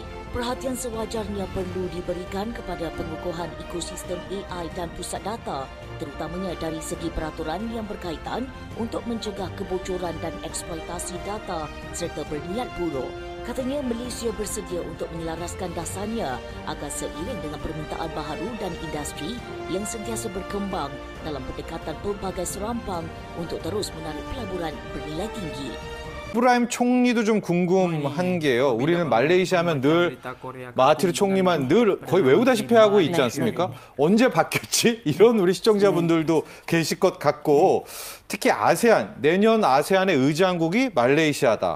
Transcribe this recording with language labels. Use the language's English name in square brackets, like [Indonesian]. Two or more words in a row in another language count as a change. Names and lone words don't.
[Malay] Perhatian sewajarnya perlu diberikan kepada pengukuhan ekosistem AI dan pusat data, terutamanya dari segi peraturan yang berkaitan untuk mencegah kebocoran dan eksploitasi data serta berniat buruk. Katanya Malaysia bersedia untuk menyelaraskan dasarnya agar seiring dengan permintaan baharu dan industri yang sentiasa berkembang dalam pendekatan pelbagai serampang untuk terus menarik pelaburan bernilai tinggi. [Korean] 프라임 총리도 좀 궁금한 게요. 우리는 말레이시아 하면 늘 마하티르 총리만 늘 거의 외우다시피 하고 있지 않습니까? 언제 바뀌었지? 이런 우리 시청자분들도 계실 것 같고, 특히 아세안, 내년 아세안의 의장국이 말레이시아다.